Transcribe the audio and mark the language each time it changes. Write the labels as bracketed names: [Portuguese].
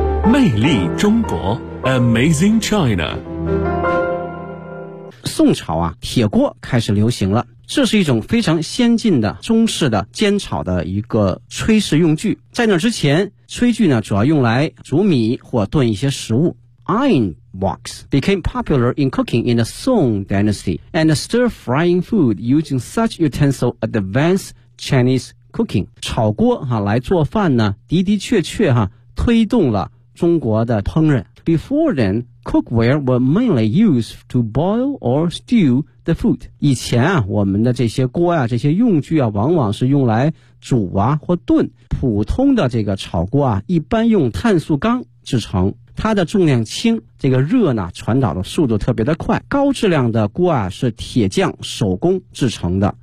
[Chinese] 魅力中国 [English] Amazing China。 [Chinese] 宋朝啊，铁锅开始流行了，这是一种非常先进的中式的煎炒的一个炊事用具。在那之前，炊具呢主要用来煮米或炖一些食物。 [English] Iron box became popular in cooking in the Song Dynasty and stir frying food using such utensil advanced Chinese cooking。 [Chinese] 炒锅啊，来做饭呢，的的确确啊，推动了中国的烹饪。 [English] Before then, cookware were mainly used to boil or stew the food. [Chinese] 以前啊，我们的这些锅啊，这些用具啊，往往是用来煮啊或炖。普通的这个炒锅啊，一般用碳素钢制成，它的重量轻，这个热呢传导的速度特别的快。高质量的锅啊，是铁匠手工制成的。